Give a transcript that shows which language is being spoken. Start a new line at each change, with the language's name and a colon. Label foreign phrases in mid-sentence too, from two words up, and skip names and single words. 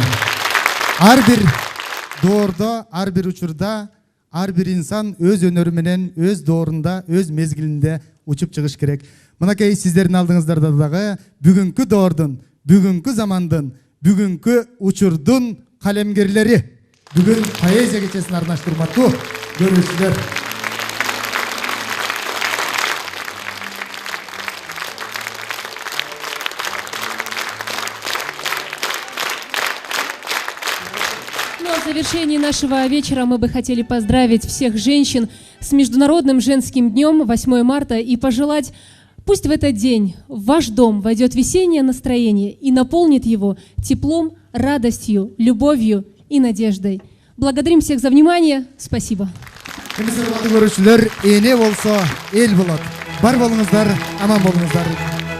Kyrgyz: Ар бир доордо, ар бир учурда, ар бир инсан өз өнөрү менен, өз доорунда, өз мезгилинде учуп чыгыш керек. Мынакей сиздердин алдыңыздарда дагы бүгүнкү доордун, бүгүнкү замандын, бүгүнкү учурдун калемгерлери. Бүгүн поэзия кечесин арнаштырмактуу көрүүчүлөр.
Russian: Ну а в завершении нашего вечера мы бы хотели поздравить всех женщин с Международным женским днем 8 марта и пожелать, пусть в этот день в ваш дом войдет весеннее настроение и наполнит его теплом, радостью, любовью и надеждой. Благодарим всех за внимание. Спасибо.
Kyrgyz: Көрүүчүлөр, эне болсо эл болот. Бар болуңуздар, аман болуңуздар.